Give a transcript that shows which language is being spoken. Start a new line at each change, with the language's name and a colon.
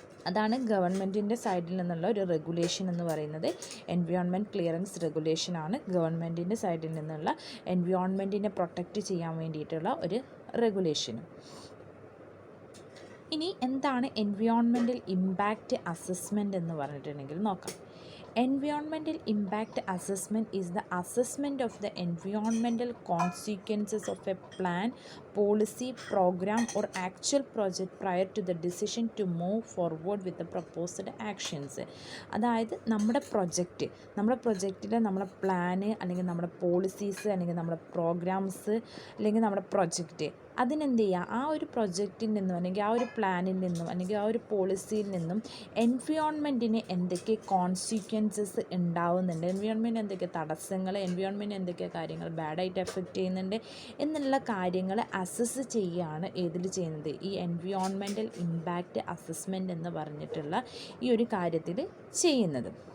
Malayalam: അതാണ് ഗവൺമെൻറ്റിൻ്റെ സൈഡിൽ നിന്നുള്ള ഒരു റെഗുലേഷൻ എന്ന് പറയുന്നത്. എൻവയോൺമെൻറ്റ് ക്ലിയറൻസ് റെഗുലേഷനാണ് ഗവൺമെൻറ്റിൻ്റെ സൈഡിൽ നിന്നുള്ള എൻവയോൺമെൻറ്റിനെ പ്രൊട്ടക്റ്റ് ചെയ്യാൻ വേണ്ടിയിട്ടുള്ള ഒരു റെഗുലേഷൻ. ഇനി എന്താണ് എൻവയോൺമെൻറ്റൽ ഇമ്പാക്റ്റ് അസസ്മെൻറ്റ് എന്ന് പറഞ്ഞിട്ടുണ്ടെങ്കിൽ നോക്കാം.
English: Environmental impact assessment is the assessment of the environmental consequences of a plan, policy, program or actual project prior to the decision to move forward with the proposed actions.
Malayalam: അതായത് നമ്മുടെ പ്രൊജക്റ്റിൽ നമ്മളെ plan അല്ലെങ്കിൽ നമ്മുടെ policies അല്ലെങ്കിൽ നമ്മുടെ programmes അല്ലെങ്കിൽ നമ്മുടെ project അതിനെന്ത് ചെയ്യുക, ആ ഒരു പ്രൊജക്റ്റിൽ നിന്നും അല്ലെങ്കിൽ ആ ഒരു പ്ലാനിൽ നിന്നും അല്ലെങ്കിൽ ആ ഒരു പോളിസിയിൽ നിന്നും എൻവയോൺമെൻറ്റിന് എന്തൊക്കെ കോൺസിക്വൻസസ് ഉണ്ടാവുന്നുണ്ട്, എൻവയോൺമെൻറ്റ് എന്തൊക്കെ തടസ്സങ്ങൾ, എൻവയോൺമെൻറ്റ് എന്തൊക്കെ കാര്യങ്ങൾ ബാഡായിട്ട് എഫക്റ്റ് ചെയ്യുന്നുണ്ട് എന്നുള്ള കാര്യങ്ങൾ അസസ് ചെയ്യുകയാണ് ഏതിൽ ചെയ്യുന്നത്, ഈ എൻവയോൺമെൻറ്റൽ ഇമ്പാക്റ്റ് അസസ്മെൻറ്റ് എന്ന് പറഞ്ഞിട്ടുള്ള ഈ ഒരു കാര്യത്തിൽ ചെയ്യുന്നത്.